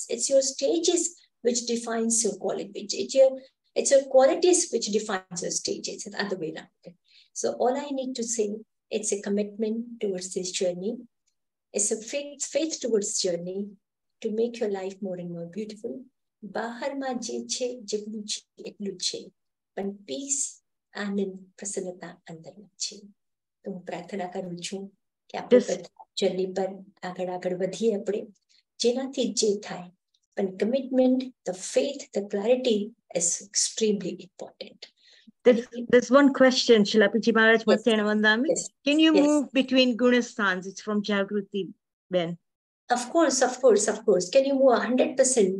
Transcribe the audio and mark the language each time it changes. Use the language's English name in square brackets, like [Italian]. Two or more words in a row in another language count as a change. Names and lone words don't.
[English] It's your stages which defines your quality. It's your qualities which defines your stages, and other way around. So all I need to say, it's a commitment towards this journey. It's a faith towards journey to make your life more and more beautiful. [Gujarati] બહાર માં જે છે, જેટલું છે, એટલું છે. [English] But peace, [Gujarati] આનંદ પ્રસન્નતા અંદરમાં છે. તો હું પ્રાર્થના કરું છું કે આપણે જર્ની પર આગળ વધીએ આપણે, જેનાથી જે થાય. [English] પણ commitment, the faith, the clarity is extremely important. There's one question, Shilapiji Maharaj. Yes. Can you move between Gunasthans? It's from Jagruti Ben. Of course. Can you move 100%?